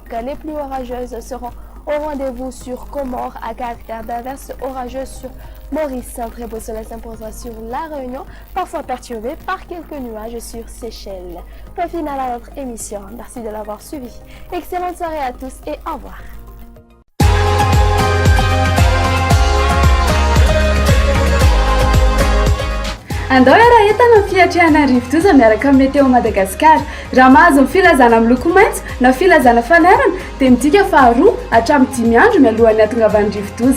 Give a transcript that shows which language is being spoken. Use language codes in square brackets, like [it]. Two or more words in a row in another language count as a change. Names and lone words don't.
[fr] Les plus orageuses seront au rendez-vous sur Comores à caractère d'averse orageuse sur Maurice. Un très beau soleil s'imposera sur La Réunion, parfois perturbé par quelques nuages sur Seychelles. Point final à notre émission. Merci de l'avoir suivi. Excellente soirée à tous et au revoir. [mg] andao raha entana fiatriana rivodoza miaraka amin'ny météo Madagasikara. Raha mahazo ny filazana amin'ny loko maitso na filazana fanarana dia midika faharoa hatramin'ny 10 andro mialohan'ny hahatongavany rivodoza.